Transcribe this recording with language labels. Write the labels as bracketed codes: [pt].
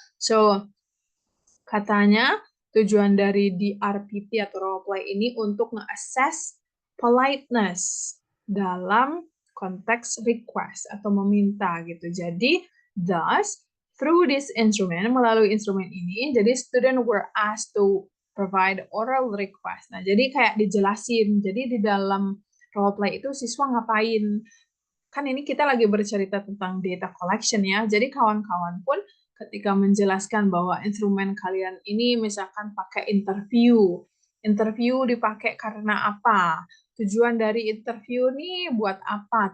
[id] So, katanya tujuan dari DRPT atau role play ini untuk nge-assess politeness dalam konteks request atau meminta gitu. [en] Jadi, thus, through this instrument, [id] melalui instrumen ini, [en] jadi student were asked to provide oral request. [id] Nah, jadi kayak dijelasin. Jadi di dalam role play itu siswa ngapain? Kan ini kita lagi bercerita tentang data collection ya. Jadi kawan-kawan pun ketika menjelaskan bahwa instrumen kalian ini misalkan pakai interview. Interview dipakai karena apa? Tujuan dari interview ini buat apa?